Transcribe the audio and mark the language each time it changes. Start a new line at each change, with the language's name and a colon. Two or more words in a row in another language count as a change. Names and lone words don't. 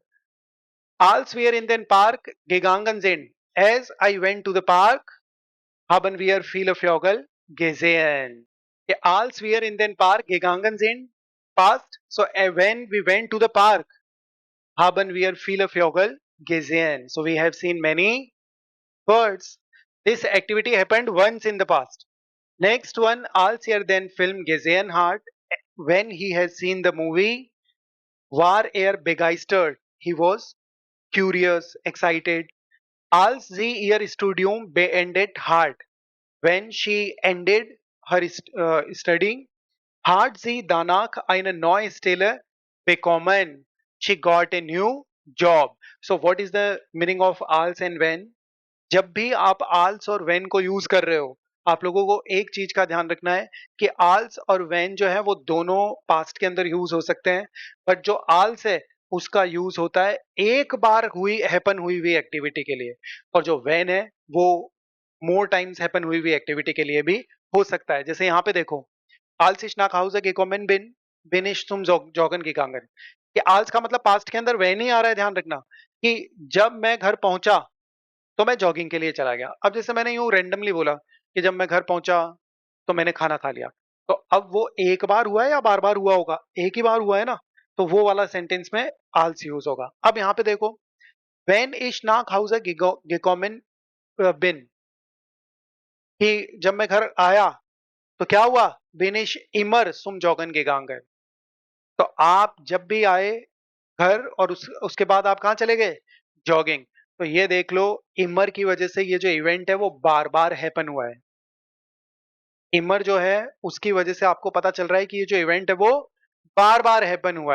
German: Als wir in den Park gegangen sind,
English: as I went to the park,
German: haben wir viele Vögel gesehen. Okay, als wir in den Park gegangen sind,
English: past. So when we went to the park,
German: haben wir viele Vögel gesehen.
English: So we have seen many birds. This activity happened once in the past. Next one,
German: als er den Film gesehen hat,
English: when he has seen the movie,
German: war er begeistert.
English: He was curious, excited.
German: Als sie ihr Studium beendet hat,
English: when she ended her studying,
German: hat sie danach eine neue Stelle bekommen.
English: She got a new job. So what is the meaning of als and when?
Hindi: जब भी आप आल्स और वेन को यूज कर रहे हो, आप लोगों को एक चीज का ध्यान रखना है कि आल्स और वेन जो है वो दोनों पास्ट के अंदर यूज हो सकते हैं, बट जो आल्स है उसका यूज होता है एक बार हैपन हुई हुई एक्टिविटी के लिए, और जो वेन है वो
English: more times
Hindi: हैपन हुई हुई एक्टिविटी के लिए भी हो सकता है। जैसे यहाँ पे देखो,
German: Als ich nach Hause gekommen bin ich zum जॉगन gegangen।
Hindi: कि als का मतलब पास्ट के अंदर when ही आ रहा है, ध्यान रखना कि जब मैं घर पहुंचा तो मैं जॉगिंग के लिए चला गया। अब जैसे मैंने यूं रेंडमली बोला कि जब मैं घर पहुंचा तो मैंने खाना खा लिया, तो अब वो एक बार हुआ है या बार बार हुआ होगा? एक ही बार हुआ है ना, तो वो वाला सेंटेंस में als यूज होगा। अब यहाँ पे देखो,
German: when ich nach Hause gekommen bin,
Hindi: कि जब मैं घर आया तो क्या हुआ?
German: bin ich immer zum joggen gegangen।
Hindi: तो आप जब भी आए घर और उसके बाद आप कहाँ चले गए? जॉगिंग। तो ये देख लो, इमर की वजह से ये जो इवेंट है वो बार बार हैपन हुआ है। इमर जो है उसकी वजह से आपको पता चल रहा है कि ये जो इवेंट है वो बार बार हैपन हुआ है।